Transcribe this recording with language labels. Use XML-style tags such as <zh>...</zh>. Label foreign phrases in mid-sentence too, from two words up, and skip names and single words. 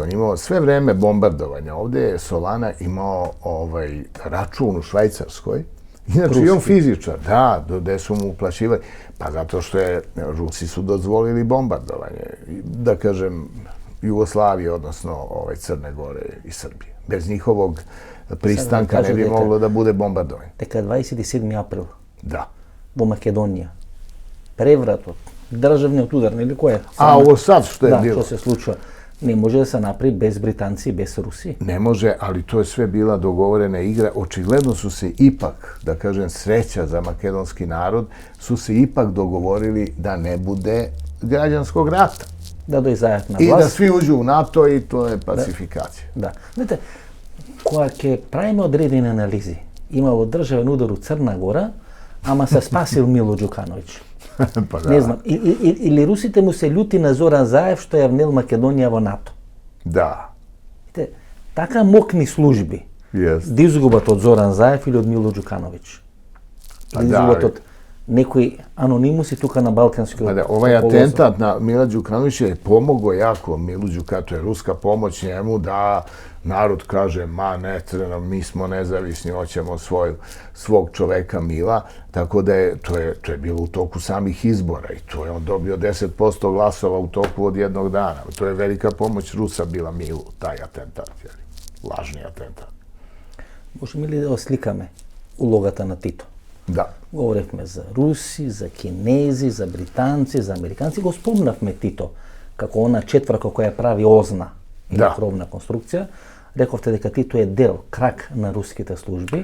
<sr>On imao sve vreme bombardovanja. Ovdje je Solana imao račun u Švajcarskoj. Inače, i on fizičar, da, gde su mu uplaćivali. Pa zato što Rusi su dozvolili bombardovanje, da kažem, Jugoslavije, odnosno Crne Gore i Srbije. Bez njihovog pristanka ne bi moglo da bude bombardovanje.</sr> <mk>Дека 27 април</mk> <sr>Da.</sr> <mk>во Македонија, превратот, државниот удар, или кој е?</mk> <sr>A ovo sad što je</sr> <mk>Да,</mk> <sr>bilo?</sr> <mk>што се случува. Не може да се направи без британци и без Руси.</mk> <sr>Ne može, ali to je sve bila dogovorena igra. Očigledno su se ipak, da kažem, sreća za makedonski narod, su se ipak dogovorili da ne bude građanskog rata.</sr> <mk>Да дојзајат на</mk> <sr>I da</sr> <mk>власт.</mk> <sr>svi uđu u NATO i to je pacifikacija.</sr> <mk>Да. Знаете, кога ќе правиме одредени анализи, имало државен удар у Црна Гора, ама се спасил Мило Ѓукановиќ.</mk> <sr>Pa da.</sr> <mk>Не знам, или русите му се љути на Зоран Заев што ја внел Македонија во НАТО.</mk> <sr>Da.</sr> <mk>Видите, така мокни служби</mk> <sr>Jest.</sr> <mk>да изгубат од Зоран Заев или од Мило Ѓукановиќ.</mk> <sr>Pa</sr> <mk>Да</mk> <sr>da,</sr> <mk>изгубат од некои анонимуси тука на Балканскиот</mk> <sr>Da, ovaj</sr> <mk>полуостров.</mk> <sr>atentat na Mila Đukanovića je pomogao jako Milu Đukatu, je ruska pomoć njemu da narod kaže, ma ne treba, mi smo nezavisni, hoćemo svog čoveka Mila, tako da to je bilo u toku samih izbora i to je on dobio 10% glasova u toku od jednog dana. To je velika pomoć Rusa bila Milu, taj atentat, lažni atentat.</sr> <mk>Можеме ли да осликаме улогата на Тито?</mk> <sr>Da,</sr> <mk>Говоревме за руси, за кинези, за британци, за американци. Го спомнавме Тито како она четврка која прави озна или Да. кровна конструкција. Рековте дека Тито е дел, крак на руските служби.</mk>